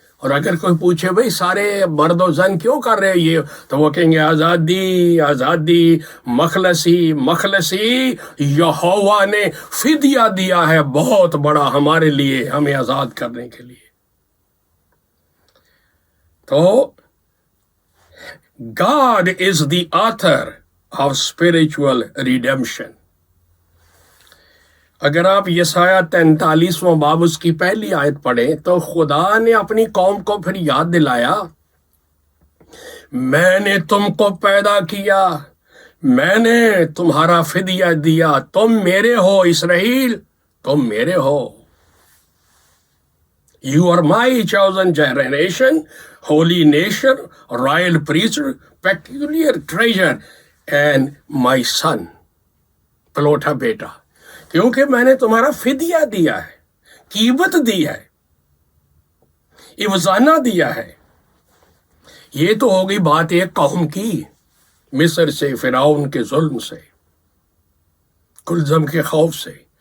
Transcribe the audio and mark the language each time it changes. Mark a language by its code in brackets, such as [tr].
[ur] اور اگر کوئی پوچھے بھئی سارے مرد و زن کیوں کر رہے یہ، تو وہ کہیں گے آزادی، مخلصی. یہوہ نے فدیہ دیا ہے بہت بڑا ہمارے لیے، ہمیں آزاد کرنے کے لیے. [en] تو God is the author of spiritual redemption. [ur] اگر آپ یسایہ 43واں باب اس کی پہلی آیت پڑھیں تو خدا نے اپنی قوم کو پھر یاد دلایا، میں نے تم کو پیدا کیا، میں نے تمہارا فدیہ دیا، تم میرے ہو اسرائیل، تم میرے ہو. [en] You are my chosen generation, holy nation, royal priesthood, peculiar treasure, and my son. [ur] پلوٹا بیٹا، کیونکہ میں نے تمہارا فدیہ دیا ہے، قیمت دی ہے، عوضانہ دیا ہے. یہ تو ہوگی بات ایک قوم کی، مصر سے، فرعون کے ظلم سے، کلزم کے خوف سے.